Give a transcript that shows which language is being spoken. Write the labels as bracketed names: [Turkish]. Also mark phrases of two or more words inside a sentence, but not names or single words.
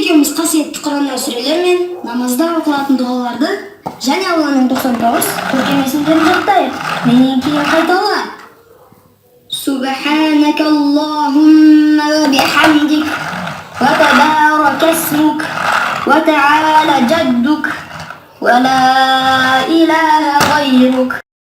[Kyrgyz] Биз касиеттүү Курандан сүрелер менен намазда окулатын дуаларды және Алланын 99 көркемесиндерин жаттайык. Менен кийин кайтала. [Arabic] سبحانك اللهم وبحمدك وتبارك اسمك وتعالى جدك ولا إله غيرك.